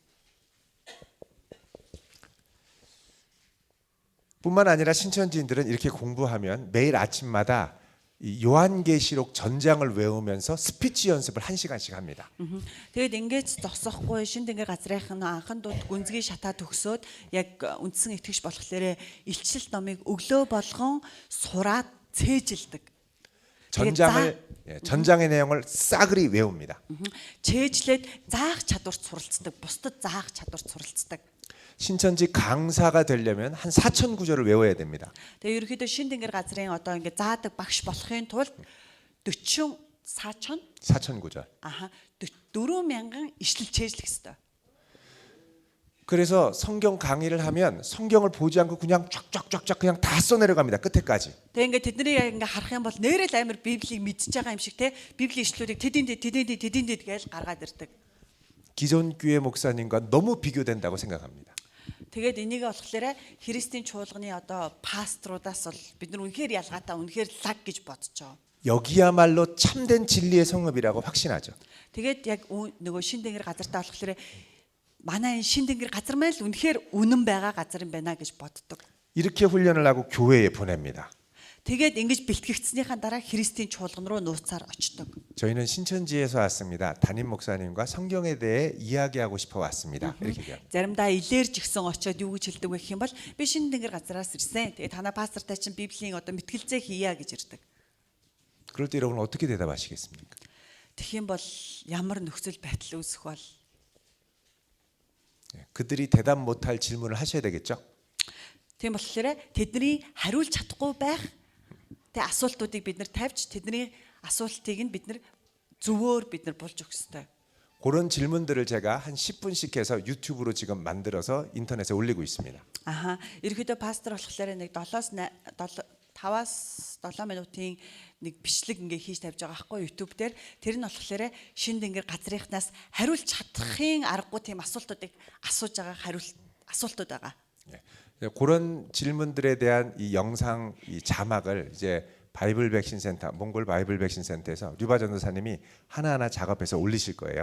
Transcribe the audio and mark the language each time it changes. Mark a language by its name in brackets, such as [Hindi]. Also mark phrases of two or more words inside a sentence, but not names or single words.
[Korean] 뿐만 아니라 신천지인들은 이렇게 공부하면 매일 아침마다 이 요한계시록 전장을 외우면서 스피치 연습을 1시간씩 합니다. [Mongolian] Тэгээд ингэж зогсохгүй шин тэнгэр газрынхан анхан дууд гүнзгий шатаа төгсөөд яг үндсэн итгэж болохоор илчилт номыг өглөө болгон сураад цээжилдэг. [Korean] 전장의 내용을 싸그리 외웁니다. [Mongolian] Чэйжлээд заах чадварт суралцдаг, бусдад заах чадварт суралцдаг. [Korean] 신천지 강사가 되려면 한 4,000 구절을 외워야 됩니다. [Mongolian] Тэгээ ерөөхдөө шин тэнгэр газрын одоо ингэ заадаг багш болохын тулд [Korean] 4,000 구절. [Mongolian] 4000 ишлэл чэйжлэх ёстой. [Korean] 그래서 성경 강의를 하면 성경을 보지 않고 그냥 쫙쫙쫙쫙 그냥 다 써내려갑니다. 끝에까지. [Mongolian] Тэгээ ингээ тэднийг ингээ харах юм бол нэрэл амир Библийг мэдчихэж байгаа юм шиг те Библийн ишлүүдийг тэдэнд гэж гаргаад ирдэг. [Korean] 기존 교회 목사님과 너무 비교된다고 생각합니다. [Mongolian] Тэгээд энийг болохоор Христийн чуулганы одоо пасторудаас бол бид нар үнэхээр ялгаатай үнэхээр лаг гэж бодцоо. [Korean] 여기야말로 참된 진리의 성읍이라고 확신하죠. [Mongolian] Тэгээд яг нөгөө шин тэнгэр газартаа болохоор манай энэ шин тэнгэр газар маань л үнэхээр үнэн байгаа газар юм байна гэж боддог. [Korean] 이렇게 훈련을 하고 교회에 보냅니다. [Mongolian] Тэгээд ингэж бэлтгэгдснийхаа дараа Христийн чуулган руу нууцаар очдог. [Korean] 저희는 신천지에서 왔습니다. 담임 목사님과 성경에 대해 이야기하고 싶어 왔습니다. 이렇게 얘기합니다. [Mongolian] Заримдаа илэрж гисэн очоод юу гэж хэлдэг вэ гэх юм бол би шин тэнгэр газараас ирсэн. Тэгээд танаа пастортай чинь Библийн одоо мэтгэлцээ хийя гэж ирдэг. [Korean] 그럴 때 여러분 어떻게 대답하시겠습니까? [Mongolian] Тэгэх юм бол ямар нөхцөл байдал үүсэх бол [Korean] 그들이 대답 못할 질문을 하셔야 되겠죠? [Mongolian] тийм болохоор тэдний хариулж чадахгүй байх тэг асуултуудыг бид нар тавьж тэдний асуултыг нь бид нар зөвөөр бид нар болж өгөх ёстой. [Korean] 그런 질문들을 제가 한 10분씩 해서 유튜브로 지금 만들어서 인터넷에 올리고 있습니다. [Mongolian] Ерөнхийдөө пастор болохоор нэг 5-7 минутын нэг бичлэг ингээ хийж тавьж байгаа байхгүй YouTube дээр. Тэр нь болохоор шин тэнгэр газрынхнаас хариулж чадахын аргагүй тийм асуултуудыг асууж байгаа асуултууд байгаа. [Korean] 그런 질문들에 대한 이 영상 이 자막을 이제 바이블 백신 센터, 몽골 바이블 백신 센터에서 류바 전도사님이 하나하나 작업해서 올리실 거예요.